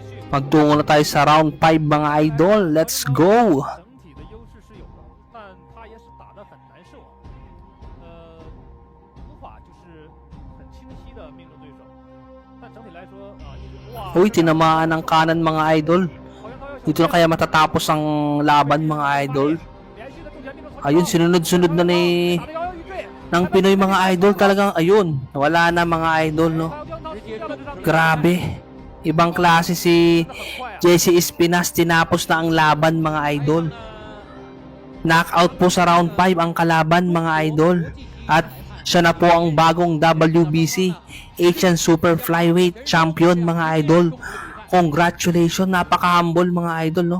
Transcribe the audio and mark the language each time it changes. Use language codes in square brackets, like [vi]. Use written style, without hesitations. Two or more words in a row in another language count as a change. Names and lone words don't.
[tl] Magtungo na tayo sa round 5 mga idol. [en] Let's go! [zh] 整体的优势是有的，但他也是打得很难受啊。无法就是很清晰的命中对手。但整体来说啊，一直哇， [tl] Uy, tinamaan ng kanan mga idol. [zh] 好像高要 [tl] Dito na kaya matatapos ang laban mga idol. [zh] 连续的重拳命中成功 [tl] Ayun, sinunod-sunod na ni [zh] 打得摇摇欲坠。 [tl] ng Pinoy mga idol. Talagang ayun, wala na mga idol, no? [zh] 还有江涛踢掉了这张比赛 [tl] Grabe. Ibang klase si [zh] 很快啊。 [tl] Jesse Espinas, tinapos na ang laban mga idol. Knockout po sa round 5 ang kalaban mga idol. At siya na po ang bagong [en] WBC Asian Super Flyweight Champion [tl] mga idol. Congratulations, napaka-humble mga idol, no?